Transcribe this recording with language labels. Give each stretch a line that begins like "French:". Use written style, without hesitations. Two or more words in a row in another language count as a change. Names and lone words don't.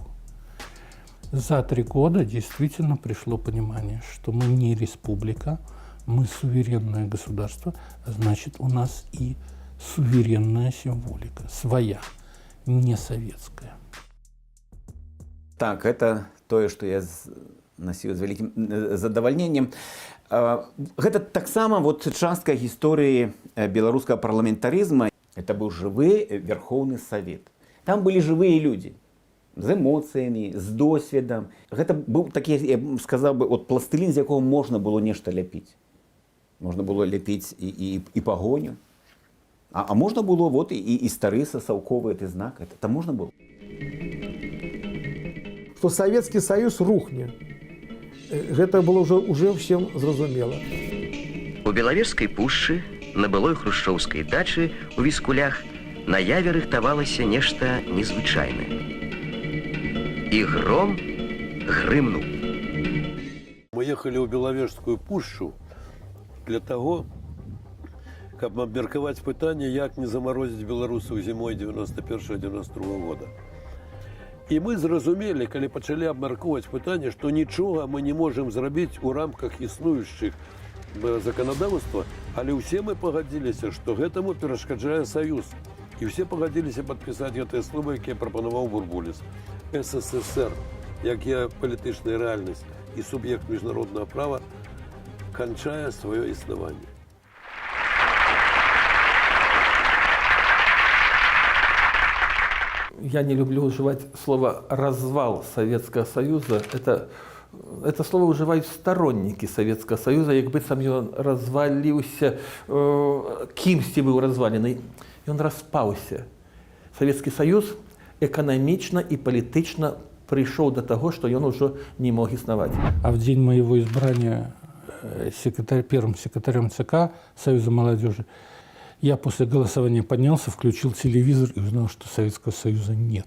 Russian: За 3 года действительно пришло понимание, что мы не республика, мы суверенное государство, а значит, у нас и суверенная символика, своя, не советская. Так, это то, что я носил с великим задовольнением. Это так само вот частка истории белорусского парламентаризма. Это был живой Верховный Совет. Там были живые люди
Belarusian: з эмоцыямі, з досведам. Гэта быў такі, я б сказаў бы, от пластылін, з якого можна было нешта ляпіць. Можна было ляпіць і пагоню. А можна было вот і стары сасаўковы гэты знак. Это можна было.
Russian: Что Советский Союз рухне.
Belarusian: Гэта было
Russian: уже всем
Belarusian: зразумела. У Белавежскай пушчы, на былой хрушчоўскай дачы у Віскулях наяве рыхтавалася нешта незвычайнае.
Russian: И гром грымнул. Мы ехали в Беловежскую пушчу для того, как
Ukrainian: обмерковать пытание,
Russian: как не заморозить белорусов зимой 91-92 года. И мы зразумели, когда начали
Ukrainian: обмерковать пытание,
Russian: что ничего мы не можем сделать в рамках існуючых законодавства, але все мы погодились, что этому перешкоджает Союз. И все погодились подписать это слово, которое пропоновал Бурбулис.
Ukrainian: СССР, як геополітична реальність і суб'єкт міжнародного права, кончає своє існування.
Russian: Я не люблю уживать слово «развал Советского Союза». Это слово уживают сторонники Советского Союза,
Belarusian: як бы сам ён развалился, кімсьці быў развалены. Ён распаўся.
Russian: Советский Союз экономично и политично пришел до того, что он уже не мог исновать. А в день моего избрания первым секретарем ЦК Союза молодежи, я после голосования поднялся, включил телевизор и узнал, что Советского Союза нет.